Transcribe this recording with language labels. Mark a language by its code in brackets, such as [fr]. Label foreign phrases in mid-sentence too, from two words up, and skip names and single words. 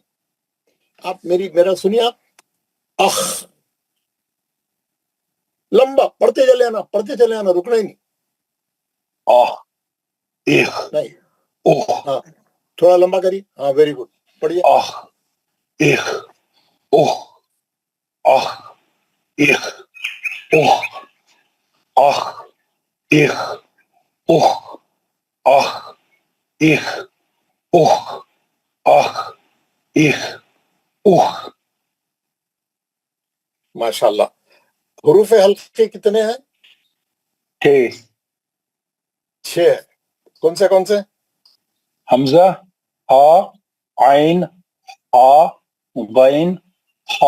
[ur] آپ میرا سنیے، آپ اخ لمبا پڑھتے چلے آنا، رکنا ہی نہیں. اخ ایک نہیں اخ ہاں تھوڑا لمبا کری. ہاں [en] very good. [ur] پڑھیے. اخ ایک اخ اخ ایک اخ اخ ایک اخ اخ ایک اخ اخ ایک اخ. ماشاءاللہ. حروف حلقے کتنے ہیں؟ 6 ہے. کون سے؟ حمزہ ہا عین ہا غین ہا.